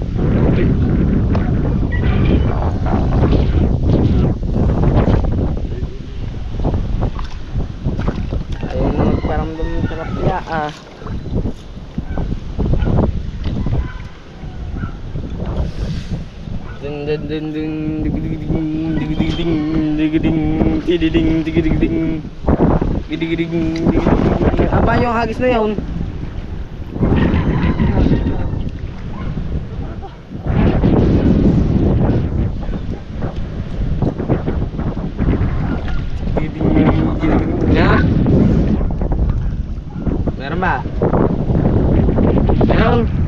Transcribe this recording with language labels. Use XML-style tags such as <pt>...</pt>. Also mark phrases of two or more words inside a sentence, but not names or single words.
<tl>Ayun na nagparamdam ng tilapia ah. Ding ding ding ding dig dig ding dig dig ding dig ding tididing dig dig ding dig dig ding. Apa yung hagis na yun? Ya? Meron ba? Meron?</tl>